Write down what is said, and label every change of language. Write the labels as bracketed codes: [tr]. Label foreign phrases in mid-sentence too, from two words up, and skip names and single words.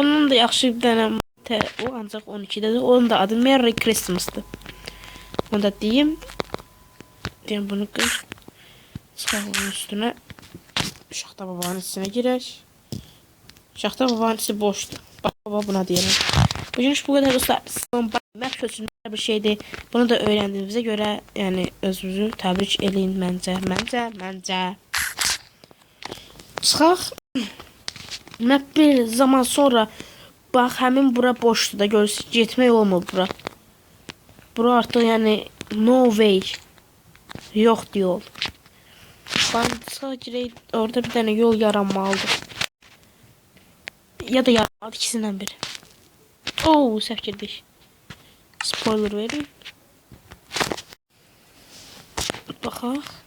[az] Bunun da yaxşı bir dənə o ancaq 12-dədir. Onun da adı Merry Christmas'dır. Onu da deyim. Deyim bunu qır. Çıxaq onun üstünə. Şaxta babanın içine girək. Şaxta babanın içi boşdur. Baba buna deyirəm. [tr] Bugün bu kadar dostlar. [az] Map köçürülür bir şeydir. [tr] Bunu da öğrendiğimize göre yani [az] özünüzü təbrik eləyin məncə. Çıxaq. Map bir zaman sonra bax həmin bura boşdur da görürsünüz. Getmək olmur bura. Bura artıq yəni [en] no way. [az] Yoxdur yol. Ben çıxaq girək. Orada bir dənə yol yaranmalıdır. Ya da yaranmalı ikisindən biri. Oo, səhv girdik. Spoiler verin. Baxaq.